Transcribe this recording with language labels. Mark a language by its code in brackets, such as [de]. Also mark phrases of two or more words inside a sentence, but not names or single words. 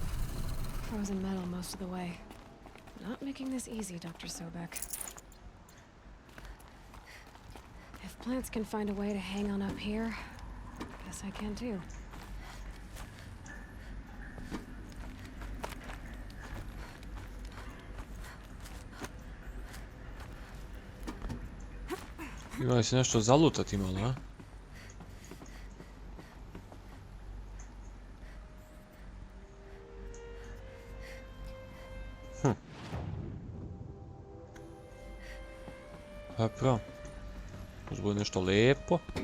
[en] Frozen metal most of the way. Not making this easy, Dr. Sobek. If plants can find a way to hang on up here, guess I can too. [sr] Ima li se nešto zalutati malo, a? Pa prav. Možda bude nešto lepo.